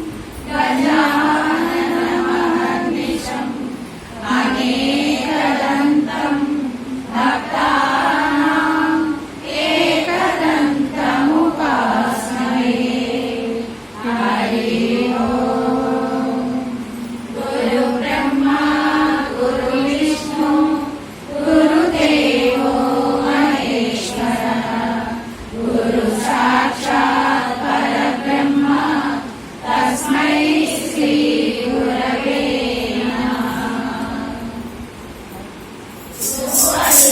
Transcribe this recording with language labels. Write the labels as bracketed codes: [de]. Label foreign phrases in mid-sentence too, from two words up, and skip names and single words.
[sa] గజాననమహర్నిశం అనేకదంతం భక్తానాం ఏకదంతముపాస్మహే. హరి ఓం. గురు బ్రహ్మా గురు విష్ణు గురుదేవో మహేశ్వరః. గురు సాక్షాత్ పరబ్రహ్మ తస్మై శ్రీ గురవే నమః.